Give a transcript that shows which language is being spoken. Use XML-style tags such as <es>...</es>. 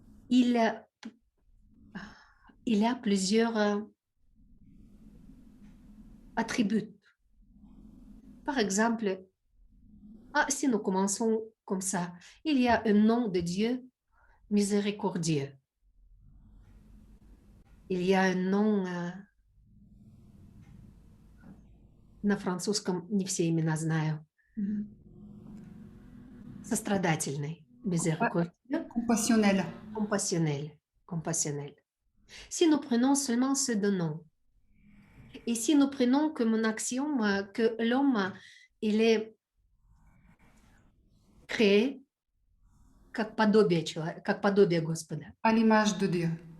<fr>Il a, il a plusieurs attributs. Par exemple, si nous commençons comme ça, il y a un nom de Dieu miséricordieux. Il y a un nom</fr> <ru>на французском, не все имена знаю, сострадательный, miséricordieux,</ru> <fr>Compassionnel. compassionnel. Si nous prenons seulement ces deux noms, et si nous prenons comme une axiome que l'homme, il est créé</fr> <ru>как подобие Господа,</ru> <fr>À l'image de Dieu.</fr>